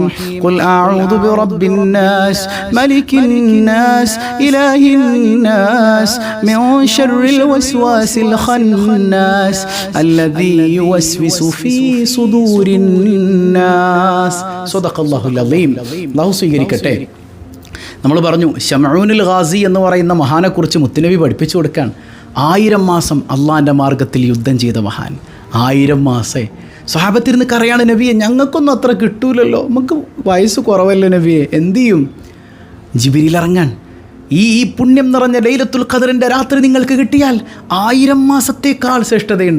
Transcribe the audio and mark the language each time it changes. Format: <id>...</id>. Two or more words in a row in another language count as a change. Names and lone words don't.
<ar>قل أعوذ برب الناس ملك الناس إله الناس من شر الوسواس الخناس الذي يوسوس في صدور الناس. صدق الله العظيم.</ar> <ml>الله സ്വീകരിക്കട്ടെ. നമ്മൾ പറഞ്ഞു ശമഊനുൽ ഗാസി എന്ന് പറയുന്ന മഹാനെക്കുറിച്ച് മുത്തുനബി പഠിപ്പിച്ചു കൊടുക്കാൻ. 1000 മാസം അള്ളാൻ്റെ മാർഗത്തിൽ യുദ്ധം ചെയ്ത മഹാൻ. 1000 മാസേ സ്വഹാബത്തിരുന്ന് കരയാണ്, നബിയെ ഞങ്ങൾക്കൊന്നും അത്ര കിട്ടൂലല്ലോ, നമുക്ക് വയസ്സ് കുറവല്ലേ നബിയെ, എന്തു ചെയ്യും? ജിബ്രീൽ ഇറങ്ങാൻ, ഈ പുണ്യം നിറഞ്ഞ ലൈലത്തുൽ ഖദറിൻ്റെ രാത്രി നിങ്ങൾക്ക് കിട്ടിയാൽ 1000 മാസത്തേക്കാൾ ശ്രേഷ്ഠതയുണ്ട്.</ml>